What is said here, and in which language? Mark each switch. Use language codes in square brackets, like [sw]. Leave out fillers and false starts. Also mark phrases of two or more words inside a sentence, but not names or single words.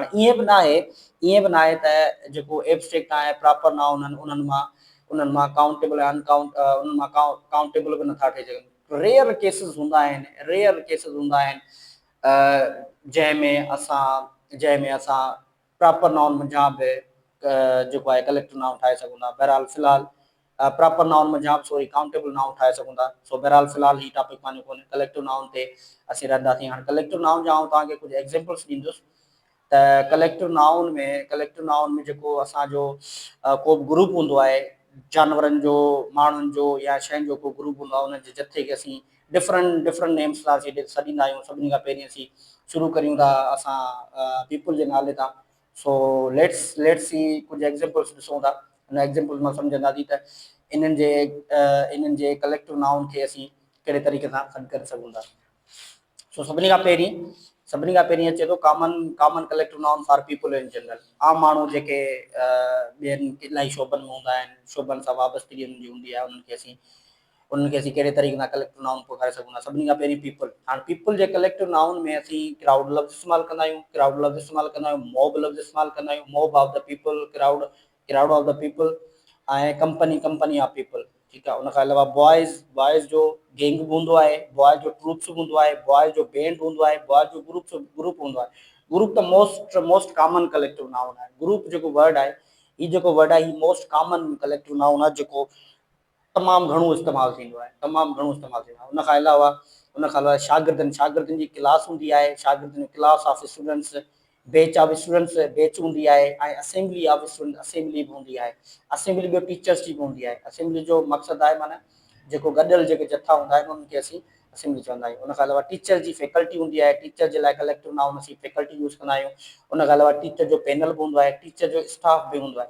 [sd] हाणे ईअं बि न आहे त जेको एब्स्ट्रैक्ट आहे, [en] proper noun [sd] आहिनि, उन्हनि मां काउंटेबल ऐं काउंटेबल बि नथा ठही सघनि। [en] rare cases [sd] हूंदा आहिनि जंहिंमें असां [en] proper noun [sd] मुंझां बि जेको आहे [en] collective noun [sd] ठाहे सघूं था। बहरहाल फ़िलहाल [en] proper noun [sd] में जाम [en] sorry countable noun [sd] ठाहे सघूं था। सो बहरहाल फ़िलहाल ही टॉपिक पंहिंजो कोन्हे, [en] collective noun [sd] ते असीं रहंदासीं। हाणे [en] collective noun [sd] जा आउं तव्हांखे कुझु एग्ज़ाम्पल्स ॾींदुसि त [en] collective noun [sd] में जेको असांजो को बि ग्रुप हूंदो आहे जानवरनि जो, माण्हुनि जो या शयुनि जो को ग्रुप हूंदो आहे, उन जे जथे खे असीं [en] different different names [sd] सां असीं सॾींदा आहियूं। सभिनी खां पहिरीं असीं शुरू करियूं था असां पीपल जे नाले तां। [en] so let's see [sd] कुझु एग्ज़ाम्पल्स ॾिसूं था, हुन एग्ज़ाम्पल्स मां सम्झंदासीं त इन्हनि जे कलेक्टिव नाउन खे असीं कहिड़े तरीक़े सां गॾु करे सघूं था। सो सभिनी खां पहिरीं अचे थो [en] common collective noun for people in general. [sd] आम माण्हू जेके ॿियनि इलाही शोबनि में हूंदा आहिनि, शोबनि सां वाबस्तगी हुननि जी हूंदी आहे, उन्हनि खे असीं कहिड़े तरीक़े सां कलेक्टिव नाउन पहुचाए सघूं था। सभिनी खां पहिरीं पीपल। हाणे पीपल जे कलेक्टिव नाउन में असीं क्राउड लफ़्ज़ इस्तेमालु कंदा आहियूं, मॉब लफ़्ज़ इस्तेमालु कंदा आहियूं, [en] mob of the people, crowd of the people, [sd] ऐं [en] company of people. [sd] ठीकु आहे। उन खां अलावा बॉयज़ जो गैंग हूंदो आहे, बॉयज़ जो ट्रूप्स हूंदो आहे, बॉयज़ जो बैंड हूंदो आहे, बॉयज़ जो ग्रुप हूंदो आहे। ग्रुप त [en] most common collective noun [sd] आहे। ग्रुप जेको वर्ड आहे, ही [en] most common collective noun [sd] आहे जेको तमामु घणो इस्तेमालु थींदो आहे, उन खां अलावा शागिर्दनि जी क्लास हूंदी आहे, शागिर्दनि जी [en] class of students, batch of students batch [sd] हूंदी आहे, ऐं [en] assembly of student assembly [sd] बि हूंदी आहे। असेंबली ॿियो टीचर्स जी बि हूंदी आहे। असेंबली जो मक़सदु आहे माना जेको गॾियल जेके जथा हूंदा आहिनि उन्हनि खे असीं असेंबली चवंदा आहियूं। उन खां अलावा टीचर जी फैकल्टी हूंदी आहे, टीचर जे लाइ [en] collective noun [sd] असीं [en] faculty use [sd] कंदा आहियूं। उन खां अलावा टीचर जो पैनल बि हूंदो आहे, टीचर जो स्टाफ बि हूंदो आहे।